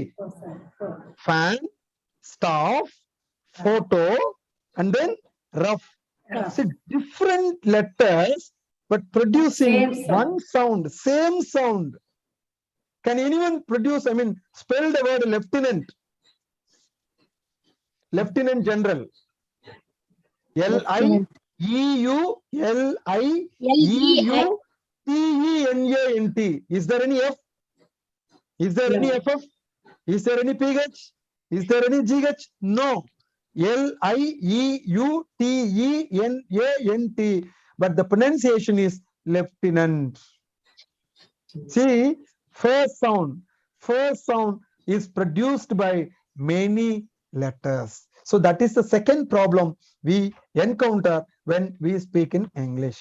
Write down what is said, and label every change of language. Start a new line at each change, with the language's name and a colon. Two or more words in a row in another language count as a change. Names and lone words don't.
English: Fan, staff, photo, and then rough. See, different letters, but producing Same sound. one sound, same sound. Can anyone produce, spell the word lieutenant? Lieutenant General. L-I-E-U-L-I-E-U-T-E-N-A-N-T. Is there any F? Is there any FF? Is there any PH? Is there any GH? No. L-I-E-U-T-E-N-A-N-T. But the pronunciation is lieutenant. See, first sound is produced by many letters. So that is the second problem we encounter when we speak in English.